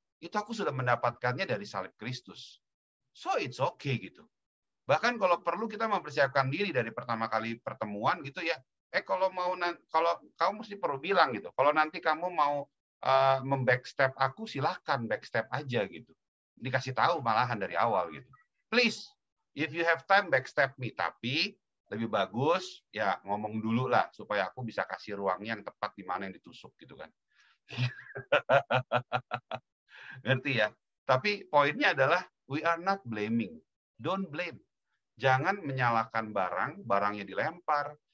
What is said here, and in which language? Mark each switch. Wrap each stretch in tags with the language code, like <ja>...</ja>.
<id>Itu aku sudah mendapatkannya dari salib Kristus.</id> <en>So it's okay</en> <id>gitu. Bahkan kalau perlu kita mempersiapkan diri dari pertama kali pertemuan gitu ya. Kalau kamu mesti perlu bilang gitu. Kalau nanti kamu mau membackstep aku, silahkan backstep aja gitu. Dikasih tahu malahan dari awal gitu.</id> <en>Please, if you have time backstep me.</en> <id>Tapi lebih bagus ya ngomong dulu lah supaya aku bisa kasih ruangnya yang tepat di mana yang ditusuk gitu kan. Ngerti ya? Tapi poinnya adalah</id> <en>We are not blaming. Don't blame.</en> <id>Jangan menyalahkan barangnya dilempar.</id>